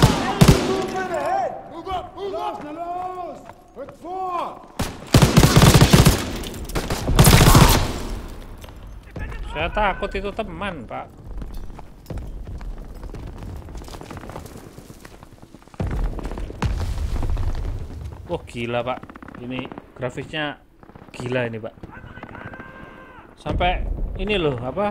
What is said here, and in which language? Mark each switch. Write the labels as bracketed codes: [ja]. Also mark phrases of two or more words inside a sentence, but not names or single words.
[en] Move up! Move up! [de] Los! Rück vor! [id] Saya takut itu teman, Pak. Oh, gila, Pak. Ini grafisnya gila ini, Pak. Sampai ini loh, apa?